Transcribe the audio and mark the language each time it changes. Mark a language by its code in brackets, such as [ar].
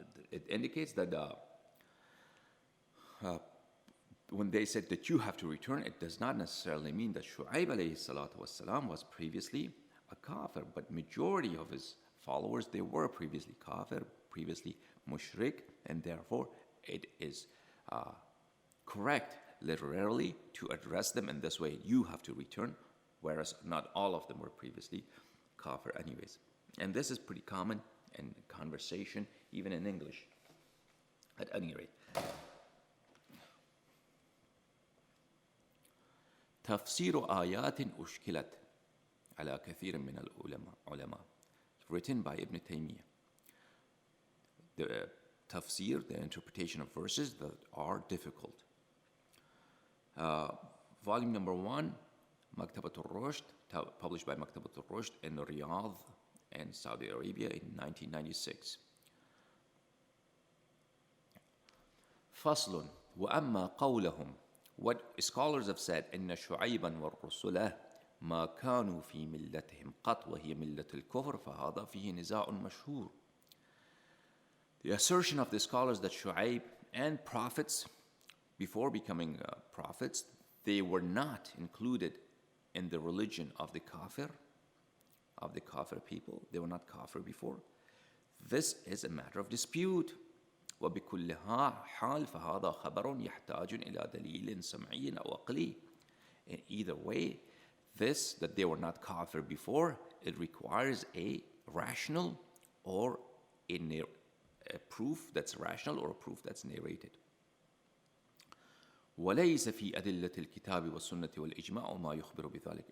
[en] It indicates that when they said that you have to return, it does not necessarily mean that Shu'aib alayhi salatu wasalam was previously a kafir, but majority of his followers, they were previously kafir, previously mushrik, and therefore it is correct literally to address them in this way, you have to return, whereas not all of them were previously kafir anyways. And this is pretty common in conversation, even in English, at any rate. [ar] تفسير آيات أشكلت على كثير من العلماء, [en] written by Ibn Taymiyyah. The tafsir, the interpretation of verses that are difficult. Volume number 1, Maktabat al-Rushd, published by Maktabat al-Rushd in Riyadh in Saudi Arabia in 1996. [ar] فصل وأما قولهم [en] what scholars have said, [ar] إن شعيبا والرسل ما كانوا في ملتهم قط وهي ملة الكفر فهذا فيه نزاع مشهور. [en] The assertion of the scholars that Shu'aib and prophets, before becoming prophets, they were not included in the religion of the kafir people. They were not kafir before. This is a matter of dispute. [ar] وبكل حال فهذا خبر يحتاج إلى دليل سمعي أو عقلي. [en] In either way, this, that they were not kafir before, it requires a rational or a proof that's rational or a proof that's narrated. [ar] وليس في أدلة الكتاب والسنة والإجماع ما يخبر بذلك.